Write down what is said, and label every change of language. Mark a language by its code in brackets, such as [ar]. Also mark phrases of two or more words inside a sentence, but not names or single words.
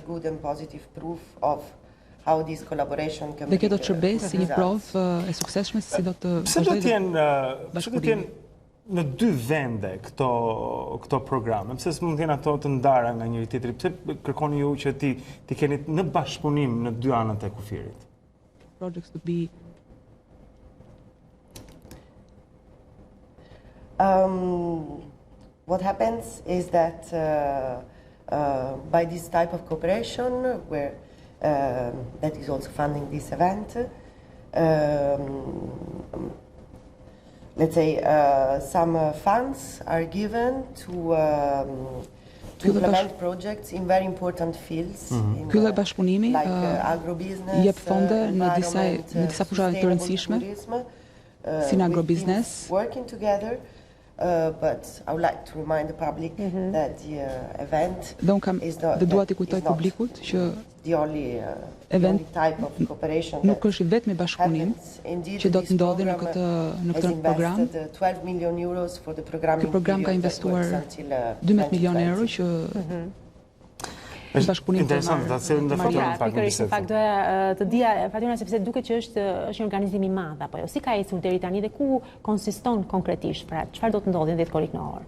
[sq] Dhe kjo do të shërbejë si një provë e suksesshme se si do të vazhdojë në 2 vende këto programe. Pse s'mund të jenë ato të ndara nga njëri tjetri? Pse kërkoni ju që ti keni në bashkëpunim në 2 anët e kufirit? [en] Projects to be what happens is that by this type of cooperation, where that is also funding this event, let's say some funds are given to implement projects in very important fields, [sq] Ky lloj bashkëpunimi jep fonde në disa fusha të rëndësishme, si në agrobiznes. [en] Working together, but I would like to remind the public that the event is not the only type of cooperation [sq] nuk është vetëm bashkëpunim që do të ndodhi në këtë program. [en] 12 million euros for the program. [sq] Ky program ka investuar 12 milionë euro që interesant, ta selim dhe faturën pak në bisedë. Në fakt doja të dija Fatyra sepse duket që është një organizim i madh apo jo. Si ka ecur deri tani dhe ku konsiston konkretisht? Pra, çfarë do të ndodhi në 10 korrik në orë?